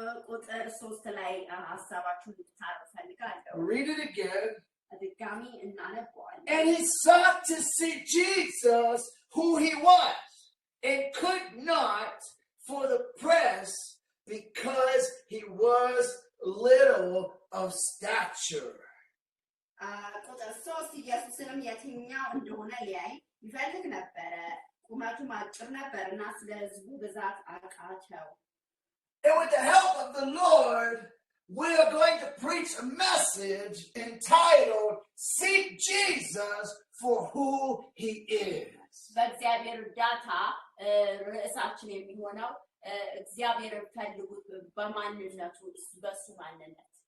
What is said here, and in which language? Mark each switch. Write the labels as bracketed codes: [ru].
[am] ቁጥር 3 ላይ ሐሳባችሁን እንድታርፉ ፈልጋለሁ። [en] Read it again. [am] ድጋሚ እናነበዋለን። [en] And he sought to see Jesus, who he was, and could not for the press, because he was little of stature. [am] ቁጥር 3 ኢየሱስንም የትኛው እንደሆነ ሊያይ ይፈልግ ነበረ፣ ቁመቱም አጭር ነበርና ስለ ሕዝቡ ብዛት አቃተው። [en] And with the help of the Lord, we are going to preach a message entitled, Seek Jesus for who he is. [am] በእግዚአብሔር እርዳታ ርዕሳችን የሚሆነው እግዚአብሔርን ፈልጉት በማንነቱ፣ በሱ ማንነት።